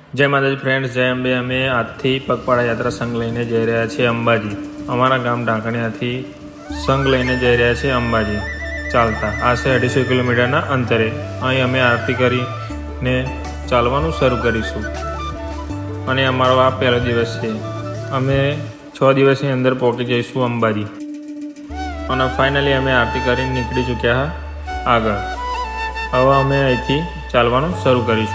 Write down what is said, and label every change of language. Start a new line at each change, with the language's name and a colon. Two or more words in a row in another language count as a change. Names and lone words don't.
Gujarati: જય માતાજી ફ્રેન્ડ્સ, જય અંબે। અમે આજથી પગપાળા યાત્રા સંઘ લઈને જઈ રહ્યા છીએ અંબાજી। અમારા ગામ ઢાંકણિયાથી સંઘ લઈને જઈ રહ્યા છીએ અંબાજી ચાલતા। આશરે 250 કિલોમીટરના અંતરે અહીં અમે આરતી કરીને ચાલવાનું શરૂ કરીશું અને અમારો આ પહેલો દિવસ છે। અમે 6 દિવસની અંદર પહોંચી જઈશું અંબાજી અને ફાઇનલી અમે આરતી કરીને નીકળી ચૂક્યા આગળ। હવે અમે અહીંથી ચાલવાનું શરૂ કરીશું।